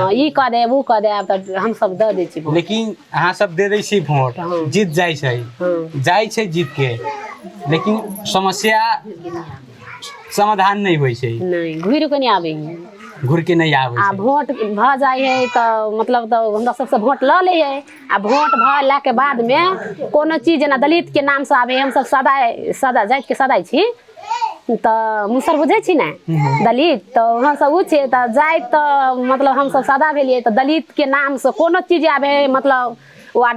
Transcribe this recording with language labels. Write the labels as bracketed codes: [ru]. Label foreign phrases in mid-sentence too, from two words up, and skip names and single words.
[mai] ई क देब ऊ क देब त हम सब द दै छी। लेकिन अहाँ सब दे दै छी वोट जीत जाइ छै जीत के लेकिन समस्या समाधान नहीं होइ छै। नहीं घुर के नहीं आवे घुर के नहीं आवे आ वोट भ जाय है त मतलब त हमरा सब से वोट ल ले है आ वोट भला के बाद में कोनो चीज ना दलित के नाम से आवे हम सब सदा जाइत के सदाई छी त मुसर बुझे छी ना दलित तो हम सब उ छे त जाइत त मतलब हम सब सदा भेलिए त दलित के नाम से कोनो चीज आवे मतलब वार्ड